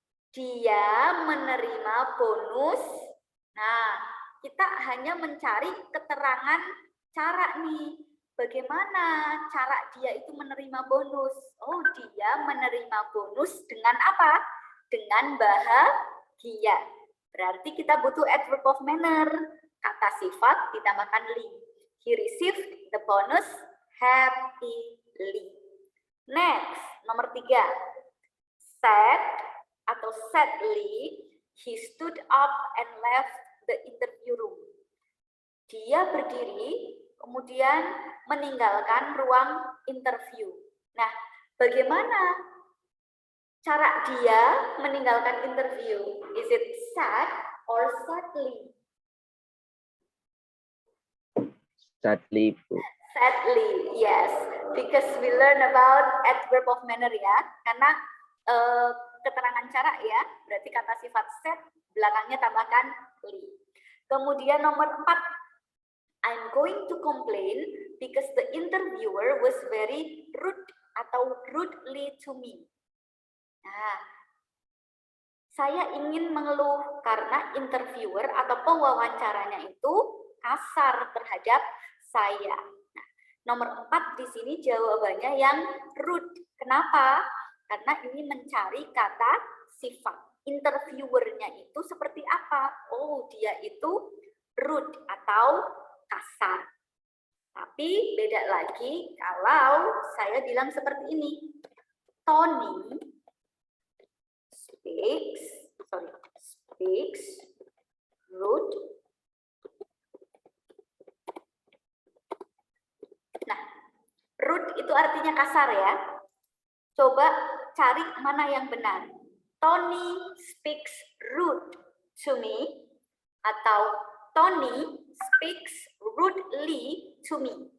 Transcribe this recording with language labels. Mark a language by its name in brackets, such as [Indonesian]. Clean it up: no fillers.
[Indonesian] Dia menerima bonus. Nah, kita hanya mencari keterangan cara nih. Bagaimana cara dia itu menerima bonus? Oh, dia menerima bonus dengan apa? Dengan bahagia. Berarti kita butuh [English] adverb of manner. [Indonesian] Kata sifat ditambahkan li. [English] He received the bonus happily. Next, [Indonesian] nomor 3. [English] Sad atau sadly, he stood up and left the interview room. [Indonesian] Dia berdiri, kemudian meninggalkan ruang interview. Nah, bagaimana cara dia meninggalkan interview? [English] Is it sad or sadly? Sadly. Sadly, yes. Because we learn about adverb of manner [Indonesian] ya. Karena keterangan cara ya, berarti kata sifat sad, belakangnya tambahkan li. Kemudian nomor 4, [English] I'm going to complain because the interviewer was very rude atau rudely to me. [Indonesian] Nah, saya ingin mengeluh karena interviewer atau pewawancaranya itu kasar terhadap saya. Nah, nomor 4 di sini jawabannya yang rude. Kenapa? Karena ini mencari kata sifat. Interviewernya itu seperti apa? Oh, dia itu rude atau kasar. Tapi beda lagi kalau saya bilang seperti ini. [English] Tony speaks rude. [Indonesian] Nah, rude itu artinya kasar ya. Coba cari mana yang benar. [English] Tony speaks rude to me atau Tony speaks rudely to me.